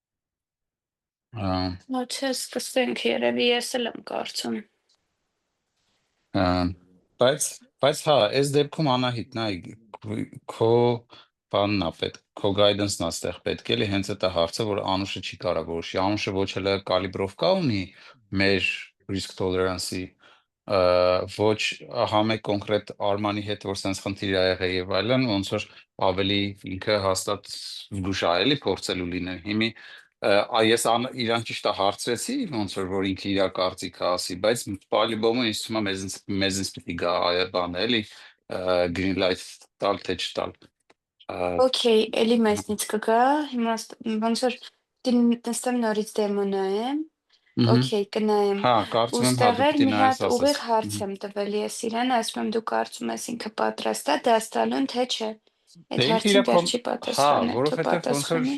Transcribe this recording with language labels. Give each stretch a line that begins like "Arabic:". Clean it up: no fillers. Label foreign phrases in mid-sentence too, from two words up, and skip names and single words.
Armenian: Ոչ, սկսենք երևի ես էլ եմ կարծում։ բայց հա, այս դեպքում Անահիտ, նայ, քո բանն է պետք, քո guidance-ն է ստեղ պետք էլի, հենց այդ է հարցը, որ Անուշը չի կարող որոշի։ Անուշը ոչ էլ կալիբրովկա ունի մեր
English: risk tolerance-
Armenian: ի, ոչ համե կոնկրետ Արմանի հետ, որ sense խնդիր ա եղել եւ այլն, ոնց որ ավելի ինքը հաստատ զգուշ ա էլի փորձելու լինել։ Հիմի ես իրան ճիշտ է հարցրեցի, ոնց որ ինքը իր կարծիքը ասի, բայց պալիբոմը ինձ թվում է մեզից պիտի գա բան էլի green light տալ թե չտալ։ Okay, էլի մեզնից կգա, հիմա ոնց որ նստեմ նորից դեմո նայեմ, okay, կնայեմ։ Հա, Ու կարծում եմ հա դու ստեղ էլ պիտի մի նայես հատ ասես։ ուղիղ հարց եմ տվել ես իրան, ասում եմ դու կարծում ես ինքը պատրաստ է դաս տալուն, թե չէ։ Այդ հարցին վերջի պատասխանը, թո պատասխանը։